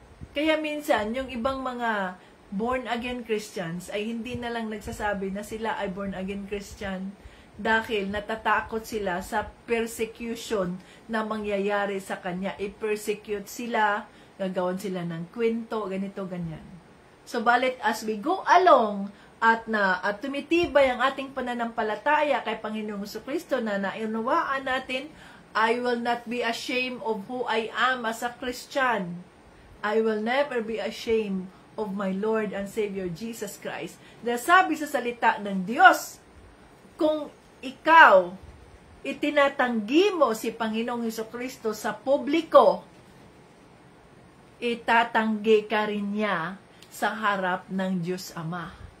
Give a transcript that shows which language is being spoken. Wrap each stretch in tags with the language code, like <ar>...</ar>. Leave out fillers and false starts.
<tl>Kaya minsan, yung ibang mga born-again Christians ay hindi na lang nagsasabi na sila ay born-again Christian dahil natatakot sila sa persecution na mangyayari sa kanya. I-persecute sila, gagawin sila ng kwento, ganito, ganyan. So, balit</tl> <en>as we go along</en> <tl>at tumitibay ang ating pananampalataya kay Panginoong Jesucristo na naunawaan natin,</tl> <en>I will not be ashamed of who I am as a Christian. I will never be ashamed of my Lord and Savior Jesus Christ.</en> <tl>Dahil sabi sa salita ng Diyos, kung ikaw itinatanggi mo si Panginoong Jesucristo sa publiko, itatanggi ka rin niya sa harap ng Diyos Ama.</tl>